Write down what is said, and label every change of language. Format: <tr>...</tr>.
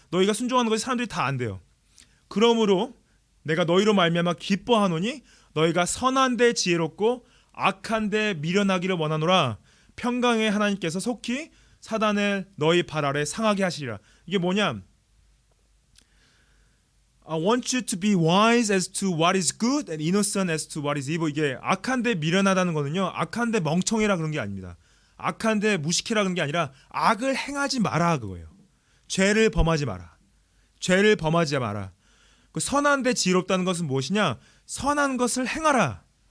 <ko>너희가 순종하는 것이 사람들이 다 안 돼요. 그러므로 내가 너희로 말미암아 기뻐하노니 너희가 선한 데 지혜롭고 악한 데 미련하기를 원하노라. 평강의 하나님께서 속히 사단을 너희 발 아래 상하게 하시리라. 이게 뭐냐?</ko> <en>I want you to be wise as to what is good and innocent as to what is evil.</en> <ko>이게 악한데 미련하다는 거는요, 악한데 멍청해라 그런 게 아닙니다. 악한데 무식해라 그런 게 아니라 악을 행하지 마라 그거예요. 죄를 범하지 마라. 죄를 범하지 마라. 그 선한데 지혜롭다는 것은 무엇이냐? 선한 것을 행하라.</ko>